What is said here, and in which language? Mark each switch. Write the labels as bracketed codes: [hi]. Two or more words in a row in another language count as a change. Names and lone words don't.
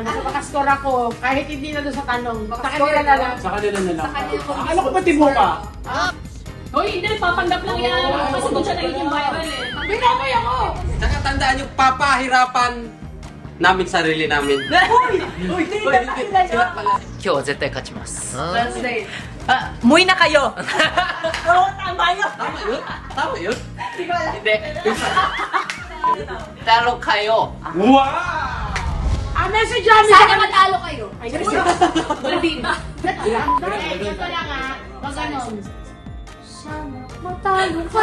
[tl] Basta makascore ako, kahit hindi na doon sa tanong. Sa kanila na lang. Sa kanila na lang. Sa kanila ko. Akala ko pati mo ka. Hoy, hindi, nagpapanggap lang yan. Kasi doon siya nagiging viral eh. Binamay ako! Saka tandaan yung papahirapan namin sarili namin. Uy, hindi na kanila yun. [ja] 今日は絶対勝ちます。 [tl] Translate. Muwi na kayo! Oo, tama yun. Tama yun? Tama yun? Hindi ko alam. Hindi. Talo kayo. Wow! Ang message namin Sana matalo kayo. Ay, Hindi ba? ito lang ha. Pag ganon. Sana matalo kayo!